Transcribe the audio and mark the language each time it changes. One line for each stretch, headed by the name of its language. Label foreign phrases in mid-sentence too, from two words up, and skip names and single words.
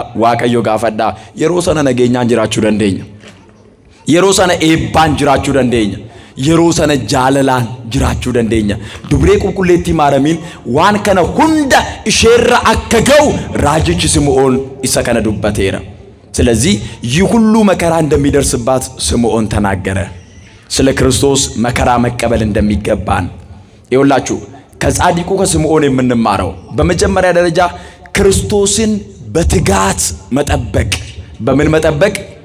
Oromo: waaqayyo gaafadhaa yeroo sana nageenyaan jiraachuu dandeenya yeroo sana eebbaan jiraachuu dandeenya yeroo sana jaalalaan jiraachuu dandeenya dubree qulqulleetti maaramiin waan kana hunda isheerra akka ga'u raajichi Sምዖን isa kana dubbateera
Amharic: ስለዚህ ይህ ሁሉ መከራ እንደሚደርስባት ስምዖን ተናገረ። ስለ ክርስቶስ መከራ መቀበል እንደሚገባን ይኸውላችሁ ከጻድቁ ከስምዖን የምንማረው በመጀመሪያ ደረጃ ክርስቶስን በትጋት መጠበቅ። በምን መጠበቅ?